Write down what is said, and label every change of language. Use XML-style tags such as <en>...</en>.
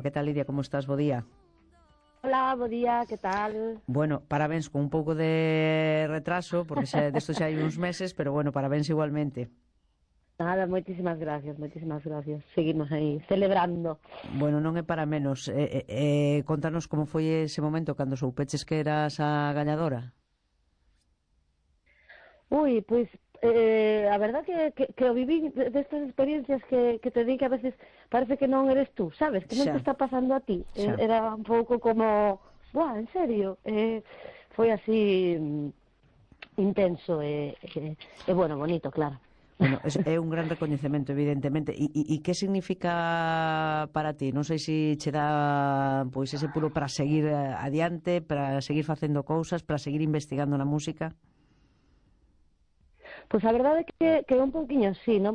<es>¿Qué tal, Lidia? ¿Cómo estás? Buen día. Hola, buen día, ¿qué tal? Bueno, parabéns, con un poco de retraso, porque de esto ya hay unos meses, pero bueno, parabéns igualmente. Nada, muchísimas gracias. Seguimos ahí, celebrando.</es> <gl>Bueno, non é para menos. Contanos como foi ese momento, cando soupeches que eras a gañadora.</gl> <es>Uy, pues, a verdad que o viví de estas experiencias que te di, que a veces parece que non eres tú, ¿sabes?</es> <gl>Que non te está pasando a ti. Era un pouco como, buah, en serio. Foi así intenso e bueno, bonito, claro. Bueno, é un gran recoñecemento, evidentemente. E que significa para ti? Non sei se che dá pois ese puro para seguir adiante, para seguir facendo cousas, para seguir investigando na música. Pues a verdade que un pouquinho sí, ¿no?</gl>